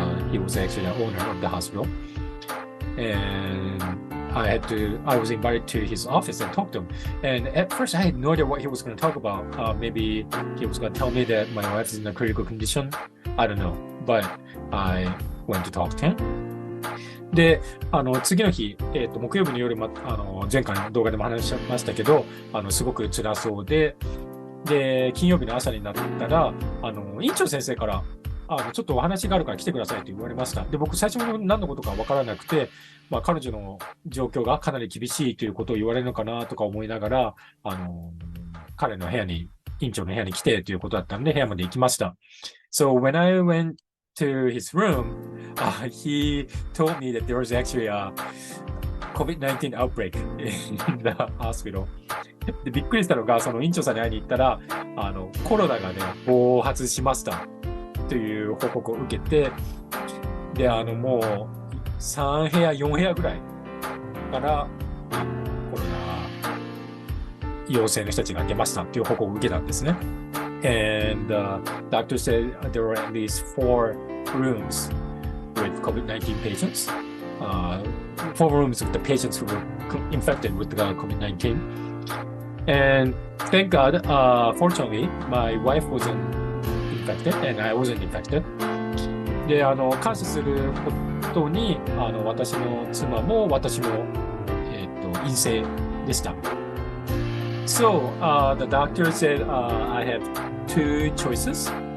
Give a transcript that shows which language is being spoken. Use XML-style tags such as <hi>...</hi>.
<en>He was actually the owner of the hospital. And I was invited to his office and talk to him. And at first I had no idea what he was going to talk about. Maybe he was going to tell me that my wife is in a critical condition. I don't know. But I went to talk to him.</en> <ja>で、次の日、木曜日の夜、前回の動画でも話しましたけど、すごく辛そうで、金曜日の朝になったら、院長先生から、ちょっとお話があるから来てくださいと言われました。で、僕、最初に何のことかわからなくて、彼女の状況がかなり厳しいということを言われるのかなとか思いながら、彼の部屋に、院長の部屋に来てということだったんで、部屋まで行きました。</ja> <en>So when I went to his room, he told me that there was actually a COVID-19 outbreak in the hospital.</en> <ja>で、びっくりしたのが、その院長さんに会いに行ったら、コロナがね、暴発しましたという報告を受けて、で、もう 3部屋、4部屋ぐらいからコロナ陽性の人たちが出ましたっていう報告を受けたんですね。</ja> <en>And doctor said there were at least 4 rooms with COVID-19 patients. 4 rooms with the patients who were infected with the COVID-19. And thank God, fortunately, my wife wasn't infected and I wasn't infected.</en> <ja>で、感謝することに、私の妻も私も、陰性でした。</ja> <en>So, the doctor said, I have 2 choices.</en>